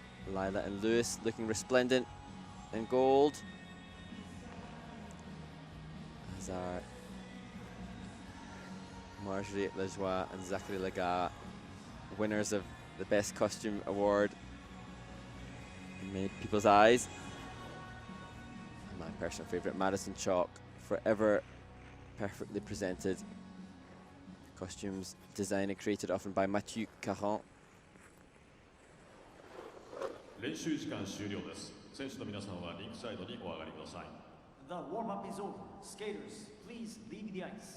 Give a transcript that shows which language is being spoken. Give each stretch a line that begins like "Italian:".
English: Lila and Lewis looking resplendent in gold, as are Marjorie Lajoie and Zachary Lagat, winners of the Best Costume Award in many people's eyes. And my personal favourite, Madison Chalk, forever perfectly presented. Costumes designed and created often by Mathieu Caron.
Japanese: 練習時間終了です。選手の皆さんはリンクサイドにお上がりください。
English: The warm-up is over. Skaters, please leave the ice.